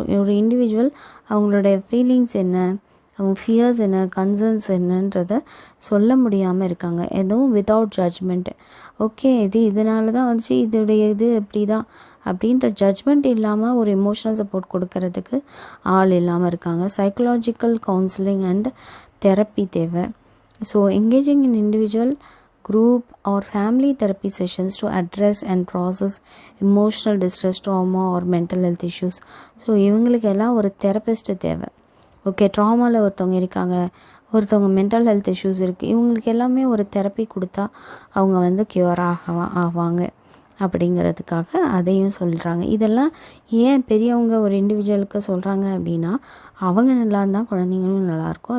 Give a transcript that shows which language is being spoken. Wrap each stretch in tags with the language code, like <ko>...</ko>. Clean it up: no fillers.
<ta>ஒரு இண்டிவிஜுவல் அவங்களுடைய ஃபீலிங்ஸ் என்ன, அவங்க ஃபியர்ஸ் என்ன, கன்சர்ன்ஸ் என்னன்றதை சொல்ல முடியாமல் இருக்காங்க, எதுவும்</ta> <en>Without judgement.</en> <ta>ஓகே, இதனால தான் வந்துச்சு, இதோடைய இது இப்படி தான் அப்படின்ற ஜட்ஜ்மெண்ட் இல்லாமல் ஒரு எமோஷ்னல் சப்போர்ட் கொடுக்கறதுக்கு ஆள் இல்லாமல் இருக்காங்க. சைக்கலாஜிக்கல் கவுன்சிலிங் அண்ட் தெரப்பி தேவை.</ta> <en>So engaging in individual group or family therapy sessions to address and process emotional distress, trauma or mental health issues.</en> <ta>So இவங்களுக்கு எல்லாம் ஒரு தெரபிஸ்ட்டு தேவை. ஓகே, ட்ராமாவில் ஒருத்தவங்க இருக்காங்க, ஒருத்தவங்க மென்டல் ஹெல்த் இஷ்யூஸ் இருக்குது, இவங்களுக்கு எல்லாமே ஒரு தெரப்பி கொடுத்தா அவங்க வந்து க்யூர் ஆவாங்க அப்படிங்கிறதுக்காக அதையும் சொல்கிறாங்க. இதெல்லாம் ஏன் பெரியவங்க ஒரு இண்டிவிஜுவலுக்கு சொல்கிறாங்க அப்படின்னா, அவங்க நல்லா இருந்தால் குழந்தைங்களும் நல்லாயிருக்கும்.</ta>